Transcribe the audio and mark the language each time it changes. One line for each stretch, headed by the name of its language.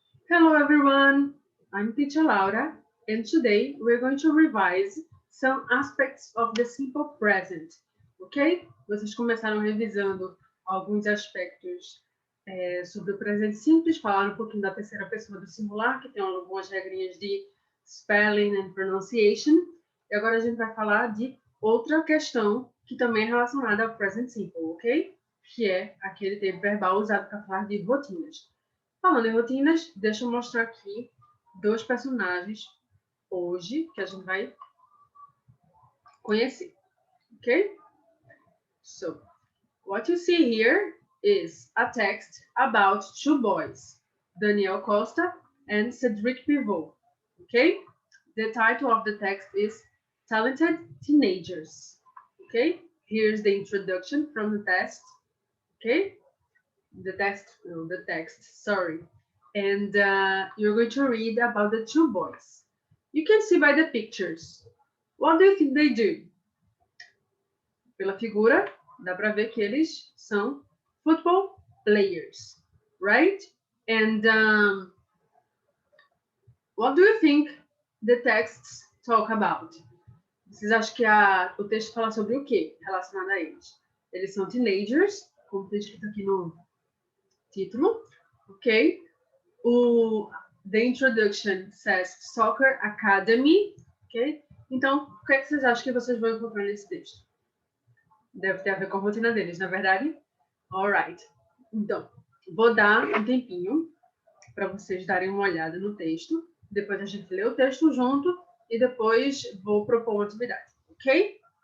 English: Hello everyone, I'm Teacher Laura, and today we're going to revise some aspects of the simple present, ok?
Portuguese: Vocês começaram revisando alguns aspectos sobre o presente simples, falaram um pouquinho da terceira pessoa do singular, que tem algumas regrinhas de
English: spelling and pronunciation,
Portuguese: e agora a gente vai falar de outra questão que também é relacionada ao present simple, ok? Que é aquele tempo verbal usado para falar de rotinas. Falando em rotinas, deixa eu mostrar aqui dois personagens hoje que a gente vai conhecer, ok?
English: So, what you see here is a text about two boys, Daniel Costa and Cedric Pivot, okay? The title of the text is Talented Teenagers, okay? Here's the introduction from the text, okay? The text, sorry. And you're going to read about the two boys. You can see by the pictures. What do you think they do?
Portuguese: Pela figura, dá para ver que eles são
English: football players, right? And what do you think the texts talk about?
Portuguese: Vocês acham que o texto fala sobre o quê relacionado a eles? Eles são teenagers, como está escrito aqui no título, ok?
English: The introduction says Soccer Academy, ok?
Portuguese: Então, o que é que vocês acham que vocês vão encontrar nesse texto? Deve ter a ver com a rotina deles, na verdade? Alright. Então, vou dar um tempinho para vocês darem uma olhada no texto. Depois a gente lê o texto junto e depois vou propor uma atividade, ok?